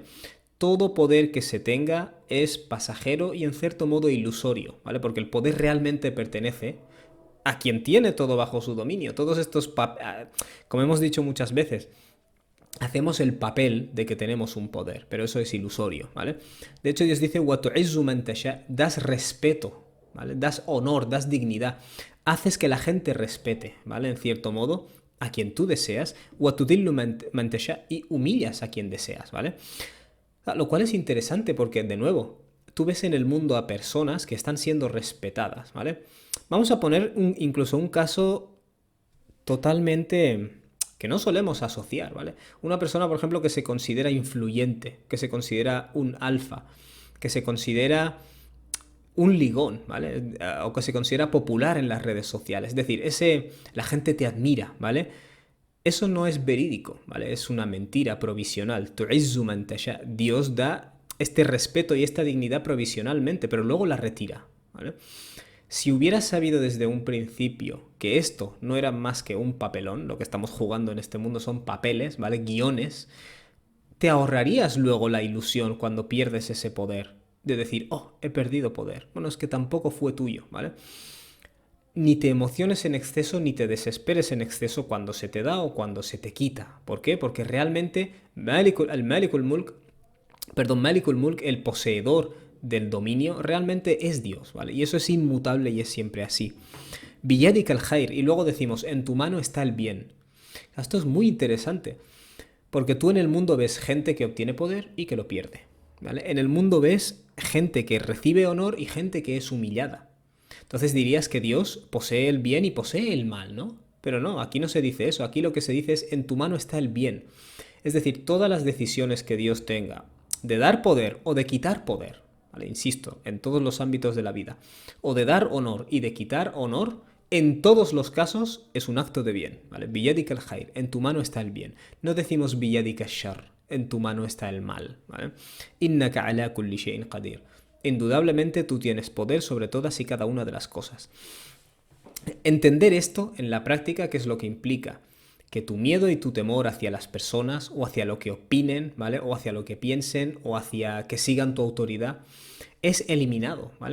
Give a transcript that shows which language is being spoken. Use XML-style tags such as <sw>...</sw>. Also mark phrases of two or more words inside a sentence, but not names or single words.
<es>Todo poder que se tenga es pasajero y en cierto modo ilusorio, ¿vale? Porque el poder realmente pertenece a quien tiene todo bajo su dominio. Todos estos, como hemos dicho muchas veces, hacemos el papel de que tenemos un poder, pero eso es ilusorio, ¿vale? De hecho, Dios dice,</es> <ar>وَتُعِزُّ مَن تَشَاءُ,</ar> <es>das respeto, ¿vale? Das honor, das dignidad, haces que la gente respete, ¿vale? En cierto modo, a quien tú deseas,</es> <ar>وَتُذِلُّ مَن تَشَاءُ,</ar> <es>y humillas a quien deseas, ¿vale? Lo cual es interesante porque, de nuevo, tú ves en el mundo a personas que están siendo respetadas, ¿vale? Vamos a poner incluso un caso totalmente que no solemos asociar, ¿vale? Una persona, por ejemplo, que se considera influyente, que se considera un alfa, que se considera un ligón, ¿vale? O que se considera popular en las redes sociales. Es decir, la gente te admira, ¿vale? Eso no es verídico, ¿vale? Es una mentira provisional.</es> <ar>تعز من تشاء.</ar> <es>Dios da este respeto y esta dignidad provisionalmente, pero luego la retira, ¿vale? Si hubieras sabido desde un principio que esto no era más que un papelón, lo que estamos jugando en este mundo son papeles, ¿vale? Guiones, te ahorrarías luego la ilusión cuando pierdes ese poder de decir, oh, he perdido poder. Bueno, es que tampoco fue tuyo, ¿vale? Ni te emociones en exceso ni te desesperes en exceso cuando se te da o cuando se te quita. ¿Por qué? Porque realmente</es> <ar>مالك الملك,</ar> <es>el poseedor del dominio, realmente es Dios, ¿vale? Y eso es inmutable y es siempre así.</es> <ar>بيدك الخير,</ar> <es>y luego decimos, en tu mano está el bien. Esto es muy interesante, porque tú en el mundo ves gente que obtiene poder y que lo pierde, ¿vale? En el mundo ves gente que recibe honor y gente que es humillada. Entonces dirías que Dios posee el bien y posee el mal, ¿no? Pero no, aquí no se dice eso, aquí lo que se dice es, en tu mano está el bien. Es decir, todas las decisiones que Dios tenga de dar poder o de quitar poder, ¿vale? Insisto, en todos los ámbitos de la vida, o de dar honor y de quitar honor, en todos los casos es un acto de bien, ¿vale?</es> <ar>بيدك الخير,</ar> <es>en tu mano está el bien. No decimos</es> <ar>بيدك الشر,</ar> <es>en tu mano está el mal, ¿vale?</es> <ar>إنك على كل شيء قدير.</ar> <es>Indudablemente tú tienes poder sobre todas y cada una de las cosas. Entender esto en la práctica, ¿qué es lo que implica? Que tu miedo y tu temor hacia las personas o hacia lo que opinen, ¿vale? O hacia lo que piensen o hacia que sigan tu autoridad es eliminado, ¿vale?</es>